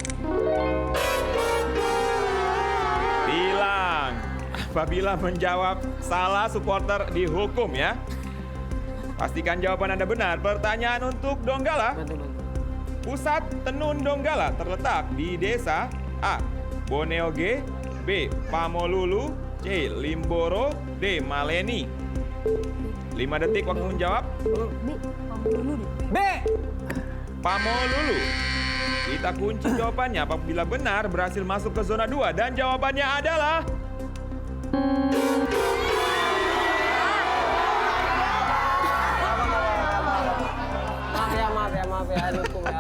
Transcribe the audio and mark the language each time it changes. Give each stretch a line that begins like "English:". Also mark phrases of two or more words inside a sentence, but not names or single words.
Indonesian: Bilang. Apabila menjawab salah, supporter dihukum ya. Pastikan jawaban Anda benar. Pertanyaan untuk Donggala. Pusat tenun Donggala terletak di desa A. Boneoge, B. Pamolulu, C. Limboro, D. Maleni. 5 detik waktu menjawab. B. Pamolulu. Kita kunci jawabannya. Apabila benar berhasil masuk ke zona 2 dan jawabannya adalah Maaf ya, hukum ya.